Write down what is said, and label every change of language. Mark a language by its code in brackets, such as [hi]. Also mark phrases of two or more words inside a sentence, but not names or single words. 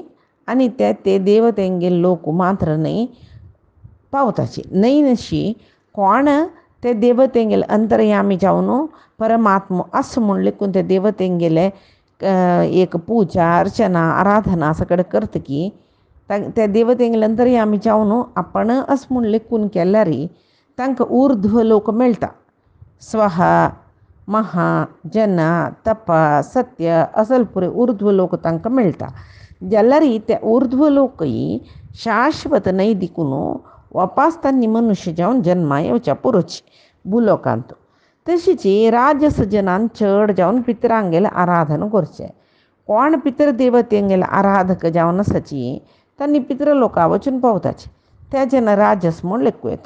[kok] आनी ते देवतेंगेले लोक मात्र न्ही पावताची न्ही नशी कोण ते देवतेंगेले अंतर्यामी जावन परमात्मा आस म्हूण लेखून ते देवतेंगेले एक पूजा अर्चना आराधना सकड करतकी त्या देवतेंगेले अंतर्यामी जावन आपण अस म्हूण लेखून केल्यार तांकां ऊर्ध्व लोक मेळटा। स्वह महा जन तप सत्य असल पुरे ऊर्ध्व लोक तांकां मेळटा जाल्यार ते ऊर्ध्व लोकय शाश्वत न्ही दिकून वापस तांणी मनुष्य जावन जन्मा येवच्या पुरोची भुलोकांत तशीच राजस जनान चड जावन पितरांगेले आराधन करचें कोण पितृ देवतेंगेले आराधक जावन आसाची तांणी पितृलोका वचून पावताची त्या जन राजस म्हूण लेखूं येता।